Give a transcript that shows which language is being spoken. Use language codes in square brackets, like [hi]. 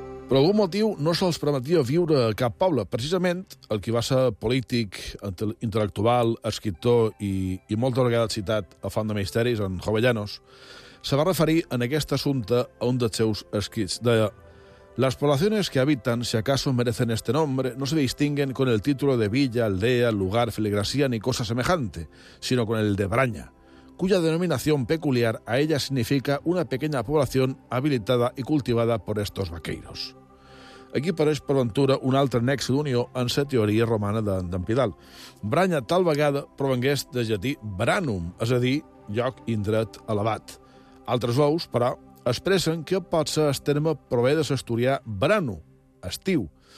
[ca] Per algun motiu no se'ls permetia viure a cap poble. Precisament, el que va ser polític, intel·lectual, escriptor i moltes vegades citat a Font de Misteris, en Jovellanos, se va referir en aquest assumpte a un dels seus escrits. [es] Deia: «Las poblaciones que habitan, si acaso merecen este nombre, no se distinguen con el título de villa, aldea, lugar, filigrasía ni cosa semejante, sino con el de braña, cuya denominación peculiar a ella significa una pequeña población habilitada y cultivada por estos vaqueiros». [ca] Aquí apareix, per ventura, un altre nex d'unió en la teoria romana d'en Pidal. Branya tal vegada provengués de llatí branum, és a dir, lloc indret elevat. Altres veus, però, expressen que pot ser el terme prové de l'asturià brano, estiu.